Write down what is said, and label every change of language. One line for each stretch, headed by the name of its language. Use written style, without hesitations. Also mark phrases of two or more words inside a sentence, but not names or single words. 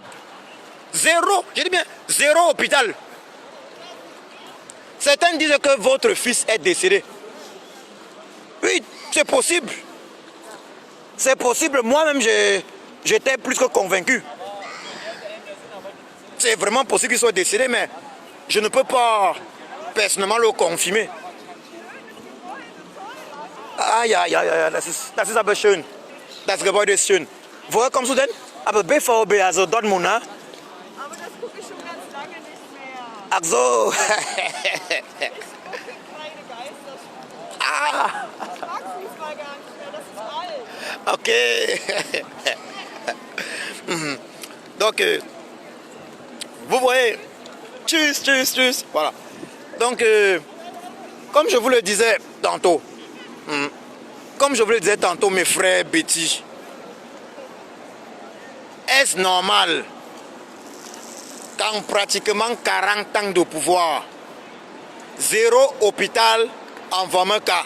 French: Zéro, je dis bien, zéro hôpital. Certains disent que votre fils est décédé. Oui, c'est possible. C'est possible. Moi-même, j'étais plus que convaincu. C'est vraiment possible qu'il soit décédé, mais je ne peux pas personnellement le confirmer.
German: Ja, das ist aber schön. Das Gebäude ist schön. Woher kommst du denn? Aber BVB, also Dortmund, ne? Aber das gucke ich schon ganz lange nicht mehr. Ach so. Keine Geisterspiele. Ah, Ich mag Fußball gar nicht mehr, das ist alt. ok.
French: Donc, vous voyez,
German: tchuss, tchuss, tchuss.
French: Voilà. Donc, comme je vous le disais tantôt, mes frères Betty, est-ce normal qu'en pratiquement 40 ans de pouvoir, zéro hôpital en Vameka?